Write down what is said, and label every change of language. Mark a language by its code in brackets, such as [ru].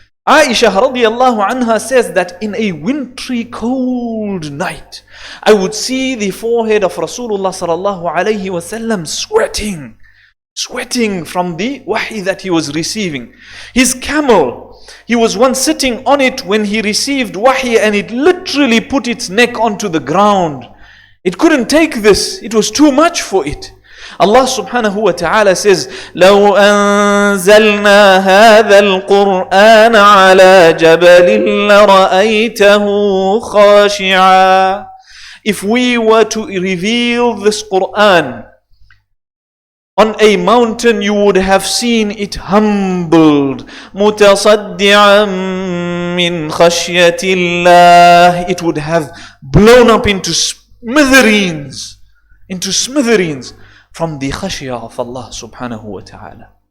[en] Aisha radiyallahu anha says that in a wintry cold night, I would see the forehead of Rasulullah sallallahu alayhi wasallam sweating from the wahi that he was receiving. His camel, he was once sitting on it when he received wahi, and it literally put its neck onto the ground. It couldn't take this. It was too much for it. [ar] Allah subhanahu wa ta'ala says, لَوْ أَنزَلْنَا هَذَا الْقُرْآنَ عَلَى جَبَلٍ لَرَأَيْتَهُ خَاشِعًا. [en] If we were to reveal this Quran on a mountain, you would have seen it humbled. [ar] مُتَصَدِّعًا مِّنْ خَشْيَةِ اللَّهِ. [en] It would have blown up into smithereens from the khashiyah of Allah subhanahu wa ta'ala.